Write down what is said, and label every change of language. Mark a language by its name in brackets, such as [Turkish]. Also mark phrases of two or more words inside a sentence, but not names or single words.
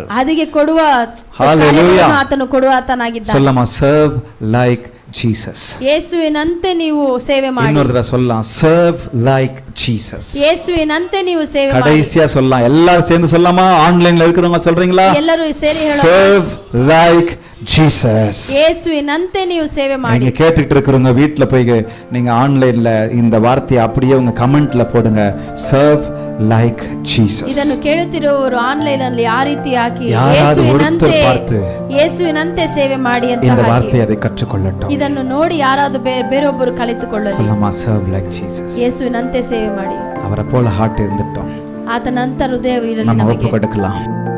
[Kannada] ಅದಕ್ಕೆ ಕೊಡುವ Hallelujah. ಆತನು ಕೊಡುವ ಆತನಾಗಿದ್ದಾನೆ. [Tamil] சொல்லமா, [English] serve like Jesus. [Kannada] ಯೇಸುವಿನಂತೆ ನೀವು ಸೇವೆ ಮಾಡಿ. [Tamil] இன்னொரு தடவை சொல்லலாம், [English] serve like Jesus. [Kannada] ಯೇಸುವಿನಂತೆ ನೀವು ಸೇವೆ ಮಾಡಿ. [Tamil] கடைசியா சொல்லலாம், எல்லாரும் சேர்ந்து சொல்லலாமா? ஆன்லைன்ல இருக்கிறவங்க சொல்றீங்களா? [Kannada] ಎಲ್ಲರೂ ಸೇರಿ ಹೇಳೋಣ, [English] serve like Jesus. [Kannada] ಯೇಸುವಿನಂತೆ ನೀವು ಸೇವೆ ಮಾಡಿ. [Tamil] நீங்க கேட்டுட்டு இருக்கிறவங்க வீட்ல போய் நீங்க ஆன்லைன்ல இந்த வார்த்தையை அப்படியே உங்க கமெண்ட்ல போடுங்க, [English] serve like Jesus. [Kannada] ಇದನ್ನು ಕೇಳುತ್ತಿರುವವರು ಆನ್ಲೈನ್ ಅಲ್ಲಿ ಆ ರೀತಿ ಹಾಕಿ ಯೇಸುವಿನಂತೆ ಸೇವೆ ಮಾಡಿ ಅಂತ [Tamil] இந்த வார்த்தையை அதை கற்றுக்கொள்ளட்டும். [Kannada] ಇದನ್ನು ನೋಡಿ ಯಾರಾದರೂ ಬೇರೊಬ್ಬರು ಕಲಿತುಕೊಳ್ಳಲಿ. [Tamil] சொல்லமா, [English] serve like Jesus. [Kannada] ಯೇಸುವಿನಂತೆ ಸೇವೆ ಮಾಡಿ. [Tamil] அவரை போல ஹார்ட் இருந்துட்டோம், [Kannada] ಆತನಂತ ಹೃದಯ ಇರಲಿ [Tamil] நம்ம [Kannada] ನಮಗೆ. [Tamil] ஒப்பு கொடுக்கலாம்.